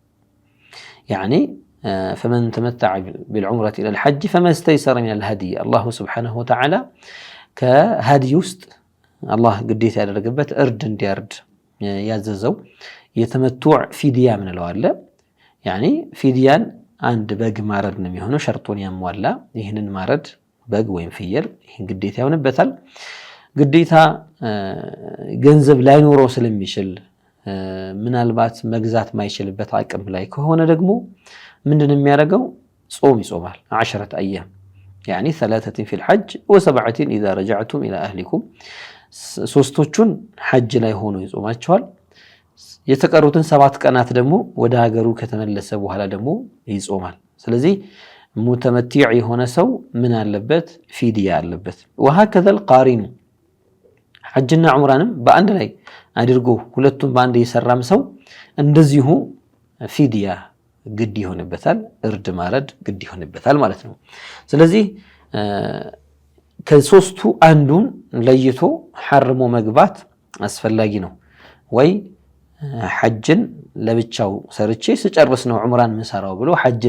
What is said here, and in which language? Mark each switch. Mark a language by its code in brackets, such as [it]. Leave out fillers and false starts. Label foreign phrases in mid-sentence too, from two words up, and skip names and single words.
[ar] يعني فمن تمتع بالعمرة إلى الحج فما استيسر من الهدي الله سبحانه وتعالى [am] ከሀዲይ ውስጥ አላህ ግዴታ ያደረገበት እርድ እንዲያርድ ያዘዘው የተመቱዕ ፊድያ ምንለው አለ። ያኒ ፊድያን አንድ በግ ማረድ ነው የሚሆነው፣ ሸርጡን ያሟላ ይህንን ማረድ በግ ወይም ፍየል ይህን ግዴታ ይሆንበታል። ግዴታ ገንዘብ ላይኖረው ስለሚችል ምናልባት መግዛት ማይችልበት አቅም ላይ ከሆነ ደግሞ ምንድን የሚያደርገው ጾም ይጾማል። 10 [ar] أيام يعني 3 في الحج و7 إذا رجعتم إلى أهلكم [am] ሶስቶቹን ሐጅ ላይ ሆኖ ይጾማቸዋል። የተቀሩትን 7 ቀናት ደግሞ ወደ ሀገሩ ከተመለሰ በኋላ ደግሞ ይጾማል። ስለዚህ ሙተመቲዕ የሆነ ሰው ምን አለበት? ፊድያ አለበት። [ar] وهكذا القارن [am] ሐጅና ዑምራንም በአንድ ላይ አድርጎ ሁለቱም በአንድ የሰራም ሰው እንደዚሁ ፊድያ ግድ ይሆንበታል፣ እርድ ማረድ ግድ ይሆንበታል ማለት ነው። ስለዚህ ከሶስቱ አንዱን ለይቶ ሐርሞ መግባት አስፈላጊ ነው። ወይ ሐጅን ለብቻው ሰርቼ ስጨርስ ነው ዑምራን ምሰራው ብሎ ሐጅን